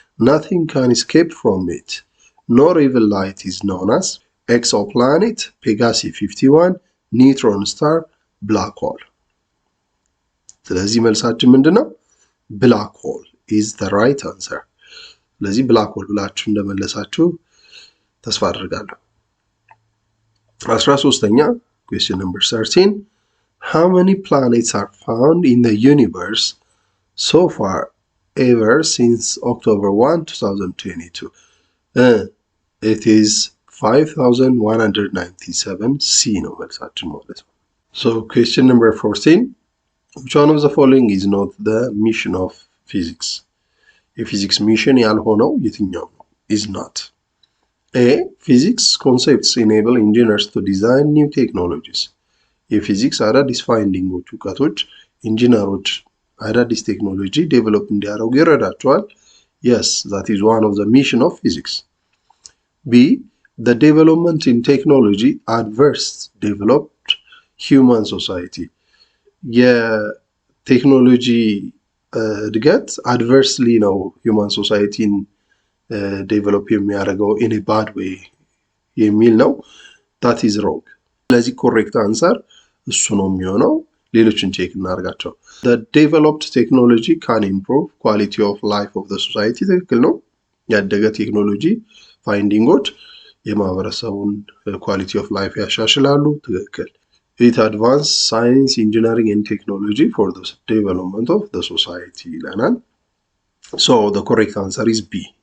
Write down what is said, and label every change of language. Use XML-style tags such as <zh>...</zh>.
<en>Nothing can escape from it. Nor even light is known as exoplanet, Pegasi 51, neutron star, black hole.</en> <am>ስለዚህ መልሳችን ምንድነው?</am> <en>ብላክ ሆል is the right answer.</en> <am>ስለዚህ ብላክ ሆል ብላችሁ እንደመለሳችሁ ተስፋ አድርጋለሁ። 13ኛ</am> <en>question number 13. How many planets are found in the universe so far ever since October 1, 2022. It is 5197 C</en> <am>ነው መልሳችን ማለት ነው።</am> <en>So question number 14. Which one of the following is not the mission of physics?</en> <am>የፊዚክስ ሚሽን ያልሆነው የትኛው ነው?</am> <en>Is not. A. Physics concepts enable engineers to design new technologies.</en> <am>የፊዚክስ አዳዲስ ፋይንዲንጎች እውቀቶች ኢንጂነሮች አዳዲስ ቴክኖሎጂ ዴቨሎፕ እንዲያደርጉ ይረዳቸዋል።</am> <en>Yes, that is one of the mission of physics. B. The development in technology adversely developed human society.</en> <am>የቴክኖሎጂ እድገት አድቨርስሊ ነው ሂውማን ሶሳይቲን ዴቨሎፕ የሚያደርገው</am> <en>ኢን ኤ ባድ ዌይ</en> <am>የሚል ነው።</am> <en>that is wrong.</en> <am>ስለዚህ ኮሬክት አንሰር እሱ ነው የሚሆነው። ሌሎችን ቼክ እናደርጋቸው።</am> <en>the developed technology can improve quality of life of the society</en> <am>ትክክል ነው። ያደገ ቴክኖሎጂ ፋይንዲንጎች የማህበረሰቡን ኳሊቲ ኦፍ ላይፍ ያሻሽላሉ። ትክክል።</am> <en>it advances science, engineering and technology for the development of the society</en> <am>ይለናል።</am> <en>so the correct answer is B.</en>